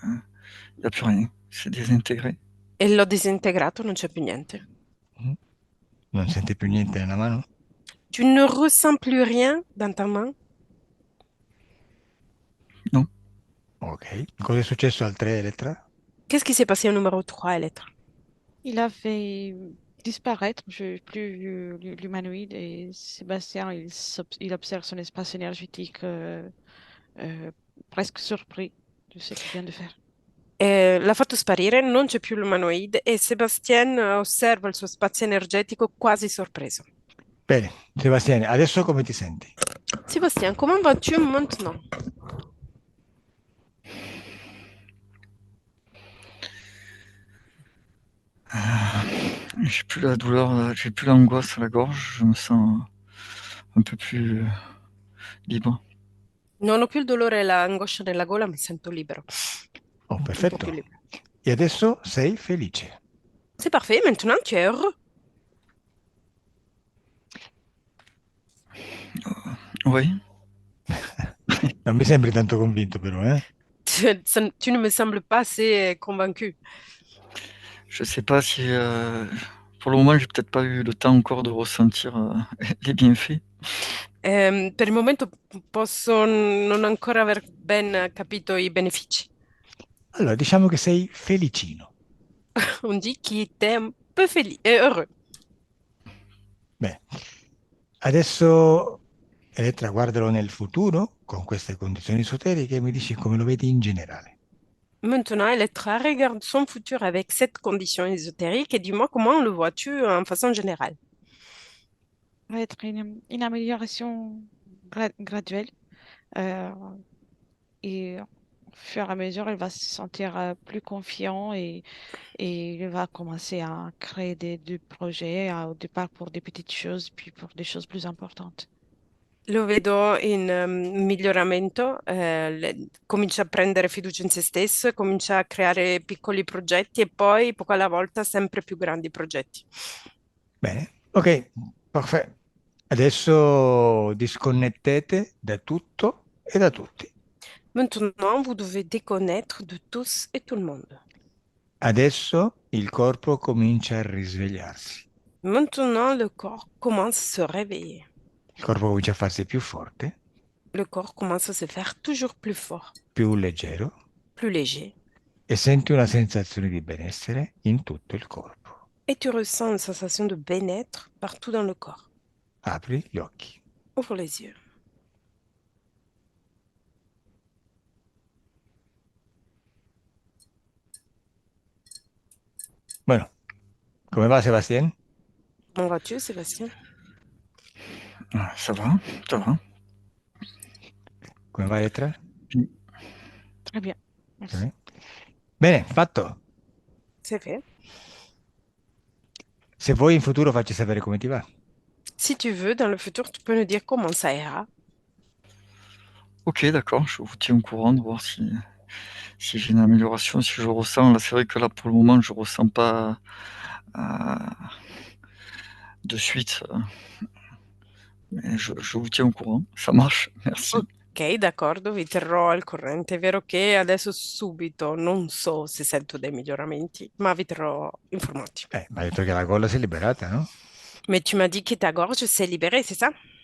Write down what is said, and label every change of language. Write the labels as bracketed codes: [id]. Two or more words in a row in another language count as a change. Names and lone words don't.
[fr] Il n'y a plus rien. C'est désintégré. [it] E l'ho disintegrato, non c'è più niente. Mm? Non sente più niente nella mano? [fr] Tu ne ressens plus rien dans ta main? Non. Ok. [it] Cosa è successo al 3, Elettra? [fr] Qu'est-ce qui s'est passé au numéro 3, lettre? Il a fait disparaître, je n'ai plus vu l'humanoïde et Sébastien, il observe son espace énergétique euh, presque surpris de ce qu'il vient de faire. [it] L'ha fatto sparire, non c'è più l'umanoide e Sébastien osserva il suo spazio energetico quasi sorpreso. Bene, Sebastiano, adesso come ti senti? [fr] Sébastien, comment vas-tu maintenant? J'ai plus la douleur, j'ai plus l'angoisse à la gorge. Je me sens un peu plus libre. [it] Non ho più il dolore e l'angoscia nella gola, mi sento libero. Oh, Un po' più perfetto. libero. E adesso sei felice. [fr] C'est parfait, maintenant tu es heureux. Oui. [it] Non mi sembri tanto convinto però, eh? [fr] Tu ne me sembles pas assez convaincu. Je sais pas si. Pour le moment, j'ai peut-être pas eu le temps encore de ressentir les bienfaits. [it] Per il momento posso non ancora aver ben capito i benefici. Allora, diciamo che sei felicino. [fr] On dit qu'il était un peu heureux. [it] Beh, adesso Elettra guardalo nel futuro con queste condizioni esoteriche e mi dici come lo vedi in generale. [fr] Maintenant, Electra regarde son futur avec cette condition ésotérique et dis-moi comment le vois-tu en façon générale? Ça va être une amélioration graduelle euh, et au fur et à mesure, il va se sentir plus confiant et il va commencer à créer des projets au départ pour des petites choses, puis pour des choses plus importantes. [it] Lo vedo in miglioramento, comincia a prendere fiducia in se stesso, comincia a creare piccoli progetti e poi, poco alla volta, sempre più grandi progetti. Bene, ok, perfetto. Adesso disconnettete da tutto e da tutti. [fr] Maintenant, vous devez déconnaître de tous et tout le monde. [it] Adesso il corpo comincia a risvegliarsi. [fr] Maintenant, le corps commence à se réveiller. [it] Il corpo comincia a farsi più forte, [fr] Le corps commence à se faire toujours plus fort, [it] più leggero [fr] plus léger. [it] e senti una sensazione di benessere in tutto il corpo. [fr] Et tu ressens une sensation de bien-être partout dans le corps. [it] Apri gli occhi. [fr] Ouvre les yeux. [it] Bueno, come va Sebastián? [fr] Comment vas-tu, Sébastien? Ça va, ça va. [it] Come va Elettra? [fr] Très bien, merci. [it] Sì. Bene, fatto. [fr] C'est fait. [it] Se vuoi in futuro facci sapere come ti va. [fr] Si tu veux, dans le futur, tu peux nous dire comment ça ira. Ok, d'accord, je vous tiens au courant de voir si j'ai une amélioration, si je ressens. Là, c'est vrai que là, pour le moment, je ressens pas de suite. Mais je vous tiens au courant. Ça marche, merci. [it] Ok, d'accordo, vi terrò al corrente. È vero che adesso subito non so se sento dei miglioramenti, ma vi terrò informati. Mi ha detto che la gola si è liberata, no? [fr] Mais tu m'as dit que ta gorge s'est libérée, c'est ça?